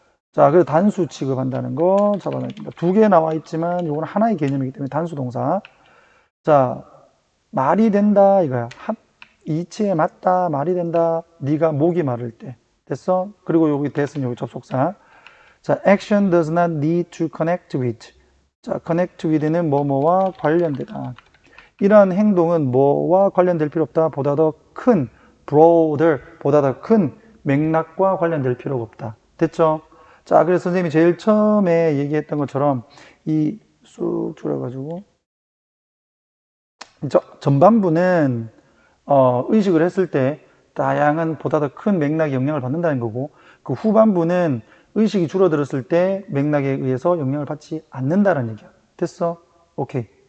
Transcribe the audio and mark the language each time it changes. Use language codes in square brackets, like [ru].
[ko] 자, 그래서 단수 취급한다는 거 잡아냅니다. 두 개 나와 있지만 이건 하나의 개념이기 때문에 단수 동사. 자, 말이 된다 이거야. 이치에 맞다 말이 된다. 네가 목이 마를 때. 됐어? 그리고 여기 됐으면 여기 접속사. 자, [en] action does not need to connect with. [ko] 자, [en] connect with [ko] 는 뭐뭐와 관련되다. 이러한 행동은 뭐와 관련될 필요 없다. 보다 더 큰, broader, 보다 더 큰 맥락과 관련될 필요가 없다. 됐죠? 자, 그래서 선생님이 제일 처음에 얘기했던 것처럼 이 쑥 줄여가지고 전반부는 의식을 했을 때 다양한 보다 더 큰 맥락의 영향을 받는다는 거고 그 후반부는 의식이 줄어들었을 때 맥락에 의해서 영향을 받지 않는다는 얘기야. 됐어? 오케이.